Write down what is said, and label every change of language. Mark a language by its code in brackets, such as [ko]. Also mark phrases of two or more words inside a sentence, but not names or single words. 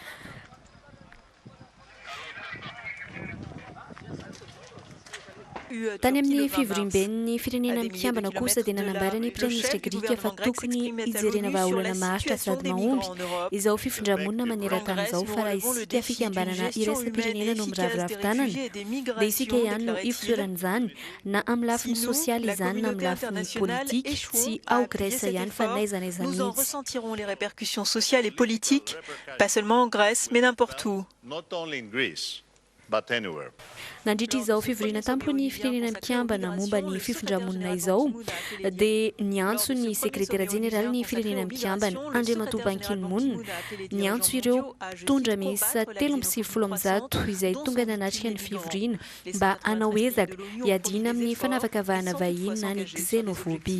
[mg] Tany amin'ny fivoriam-ben'ny firenena Kiambana kosa dia nanambara ny Praiministra Grika fa tokony hijerena vahaolana maharitra sady mahomby izao fifindra-monina maneran-tany izao fa raha isika fikambanana iraisam-pirenena no miraviravin-tanana dia isika ihany no ivotoeran'izany na amin'ny lafiny sosialy izany na amin'ny lafiny politika sy ao Grèce ihany fa n'aiza n'aiza mihitsy. [fr] Nous en ressentirons les répercussions sociales et politiques, pas seulement en Grèce, mais n'importe où. [en] Not only in Greece. [mg] Nandritra izao fivoriana tampony firenena Kiambana momba ny fifindra-monina izao dia niantso ny sekretera jeneraly ny firenena Kiambana Andriamatoa Ban Ki-moon niantso ireo mpitondra miisa 370 izay tonga nanatrika ny fivoriana mba hanao ezaka hiadiana amin'ny fanavakavahana vahiny na ny xénophobie.